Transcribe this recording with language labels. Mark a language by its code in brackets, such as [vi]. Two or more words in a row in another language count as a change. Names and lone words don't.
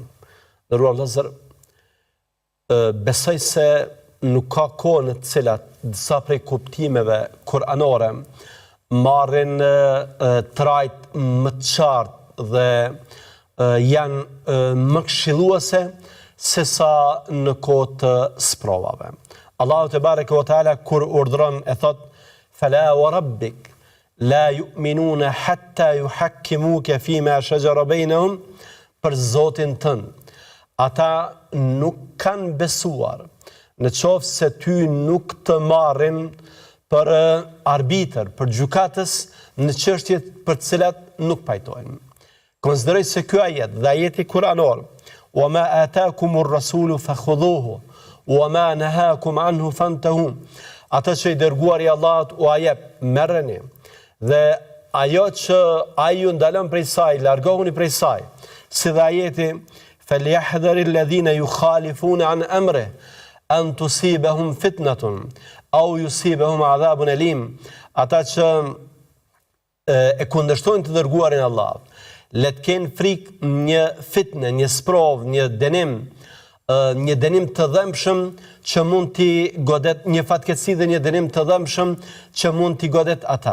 [sq] Nderuar vëllezër, besoj se nuk ka kohë në të cilat disa prej kuptimeve kuranore marrin trajt më të qartë dhe janë më këshilluese se sa në kohë të sprovave. Allahu [ar] تبارك وتعالى [sq] kur urdhron e thot: [ar] "فلا وربك لا يؤمنون حتى يحكموك فيما شجر بينهم", [sq] për Zotin tënd. Ata nuk kanë besuar në qoftë se ty nuk të marrin për arbitër, për gjykatës në çështjet për të cilat nuk pajtojnë. Konsideroj se ky ajet dhe ajeti kuranor: [ar] "وما آتاكم الرسول فخذوه وما نهاكم عنه فانتهوا", [sq] atë që i dërguari i Allahut u jep, merreni, dhe ajo që ai ju ndalon prej saj, largohuni prej saj. Si dhe ajeti: [ar] "فليحذر الذين يخالفون عن أمره أن تصيبهم فتنة أو يصيبهم عذاب أليم", [sq] ata që e kundërshtojnë të dërguarin Allah, le të kenë frikë një fitnë, një sprov, një dënim të dhëmshëm që mund t'i godet, një fatkeqësi dhe një dënim të dhëmshëm që mund t'i godet ata.